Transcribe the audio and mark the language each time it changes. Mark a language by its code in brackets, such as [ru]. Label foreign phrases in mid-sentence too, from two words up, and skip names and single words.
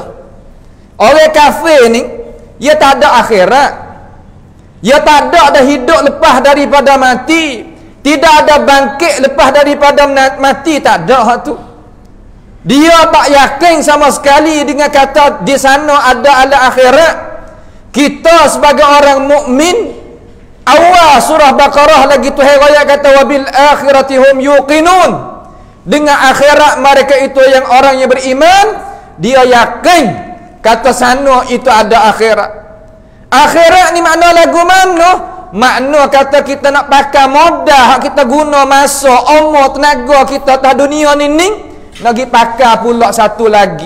[ms] Orang kafir ni, dia tak ada akhirat, dia tak ada hidup lepas daripada mati, tidak ada bangkit lepas daripada mati, tak ada hak tu. Dia tak yakin sama sekali dengan kata di sana ada akhirat. Kita sebagai orang mukmin, awal surah Baqarah lagi Tuhan raya kata [ar] وبالآخرة هم يوقنون, [ms] dengan akhirat mereka itu yang orang yang beriman, dia yakin kata sana itu ada akhirat. Akhirat ni makna lagu mana? Makna kata kita nak pakai modal, kita guna masa, umur, tenaga kita atas dunia ni Nak pergi pakar pula satu lagi.